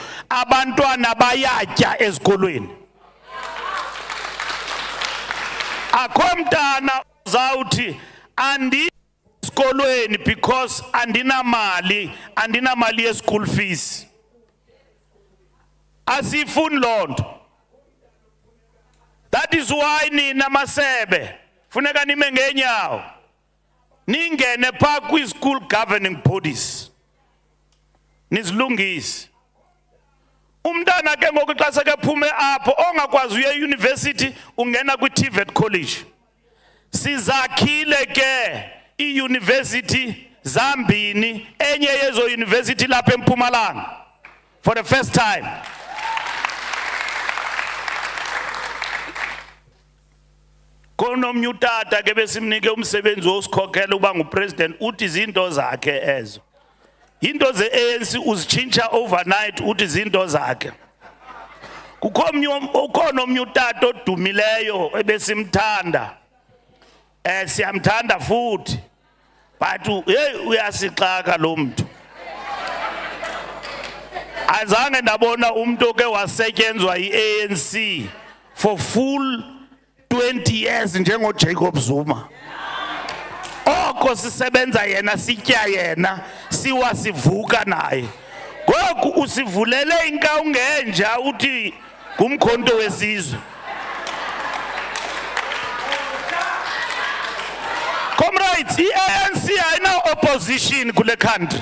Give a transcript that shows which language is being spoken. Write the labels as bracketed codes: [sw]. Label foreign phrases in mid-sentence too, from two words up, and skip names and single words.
[xh] Abantwana bayatya esikolweni. Akho mntana uzawuthi andi esikolweni because andinamali ye- [en] school fees. [xh] Asifuni lonto. That is why nina masebe funeka nime ngenyawo ningene pha kwi- [en] school governing bodies [xh] nizilungise. Umntana ke ngoku xa sekephume apho ongakwazi uye university ungena kwi-TVET college. Sizakhile ke i-university zambini, enye yezo university lapha eMpumalanga [en] for the first time. [xh] Konomnye utata ke besimnike umsebenzi wosikhokhela ukuba ngupresident, uthi izinto zakhe ezo. Into ze-ANC uzitshintsha overnight, uthi izinto zakhe. Ukhona omnye utata odumileyo ebesimthanda. Siyamthanda futhi. But uyasixaka lo muntu. Azange ndabona umuntu oke wasetyenzwa yi-ANC [en] for full 20 years [xh] njengo Jacob Zuma. Oko sisebenza yena, sitya yena, siwa sivuka naye. Ngoku usivulele inkawu ngenja uthi ngumkhonto wesizwe. [en] Comrades, the ANC [xh] ayina opposition kule country.